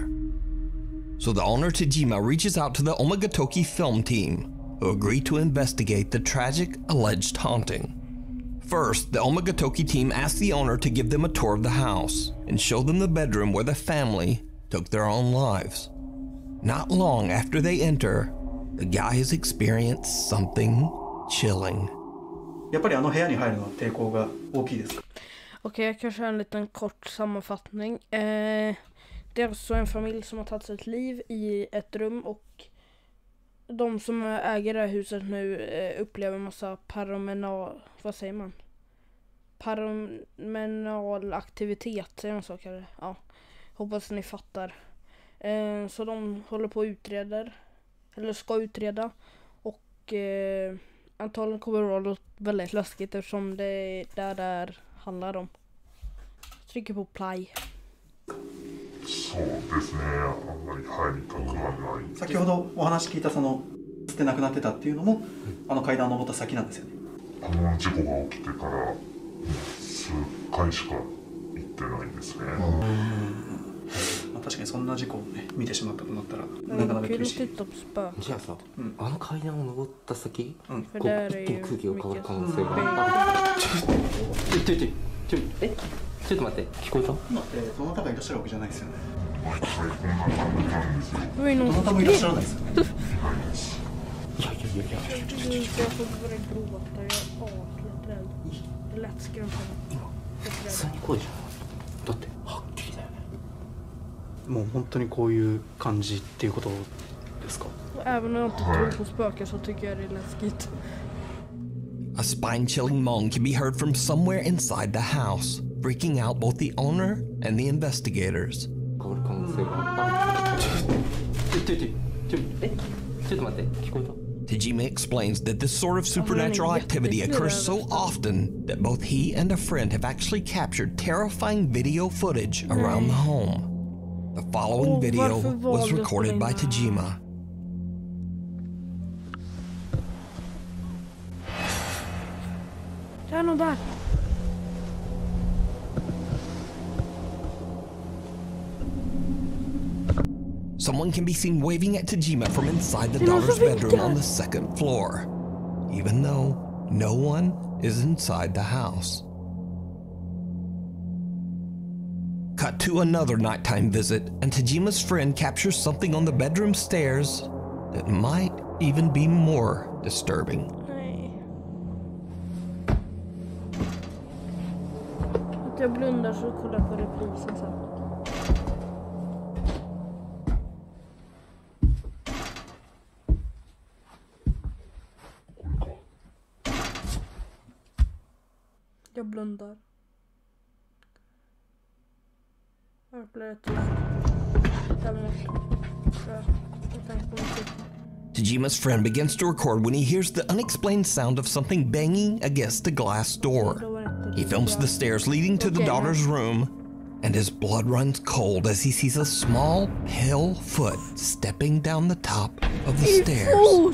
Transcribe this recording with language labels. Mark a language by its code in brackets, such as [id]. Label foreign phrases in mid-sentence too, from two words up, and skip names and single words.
[en] So the owner Tajima reaches out to the Omagatoki film team, who agree to investigate the tragic alleged haunting. First, the Omagatoki team asks the owner to give them a tour of the house and show them the bedroom where the family took their own lives. Not long after they enter, the guys experience something chilling. [ja] やっぱりあの部屋に入るのは抵抗が大きいですか? [sv] Okej, jag kan köra en liten kort sammanfattning. Det är alltså en familj som har tagit sitt liv i ett rum, och de som äger det här huset nu upplever en massa paranormal aktivitet, säger man så kallar det. Ja, hoppas ni fattar. Så de håller på och utreder, eller ska utreda, och antagligen kommer det vara väldigt läskigt eftersom det är där handlar om. Trycker på play. [ja] そうですね、あんまり入りたくはない。先ほどお話聞いたその捨てなくなってたっていうのも、あの階段を登った先なんですよね。この事故が起きてから数回しか行ってないですね。まあ、確かにそんな事故をね見てしまったとなったらなかなか厳しい。じゃあさ、あの階段を登った先、こう一気に空気が変わる可能性がちょっと待って、聞こえた？今ってどなたがいらっしゃるわけじゃないですよね。毎回こんな感じなんですよ。どなたもいらっしゃらないですよね。 [sv] Jag får börja gråta, jag är rädd. Det lät skrämmande. [ja] 普通に声じゃん。だってはっきりだよね。もう本当にこういう感じっていうことですか? [sv] Även om jag inte tror på spöken så tycker jag det är läskigt. [en] A spine-chilling moan can be heard from somewhere inside the house, freaking out both the owner and the investigators. [ja] 変わる可能性がある。ちょっと待って、聞こえた？ [en] Tajima explains that this sort of supernatural activity occurs so often that both he and a friend have actually captured terrifying video footage around the home. The following video was recorded by Tajima. [sv] Det är nog där. [en] Someone can be seen waving at Tajima from inside the daughter's bedroom on the second floor, even though no one is inside the house. Cut to another nighttime visit, and Tajima's friend captures something on the bedroom stairs that might even be more disturbing. [sv] Nej. Att jag blundar så kollar på reprisen sen. Jag blundar. Jag blir [en] Tajima's friend begins to record when he hears the unexplained sound of something banging against a glass door. He films the stairs leading to the daughter's room, and his blood runs cold as he sees a small, pale foot stepping down the top of the stairs.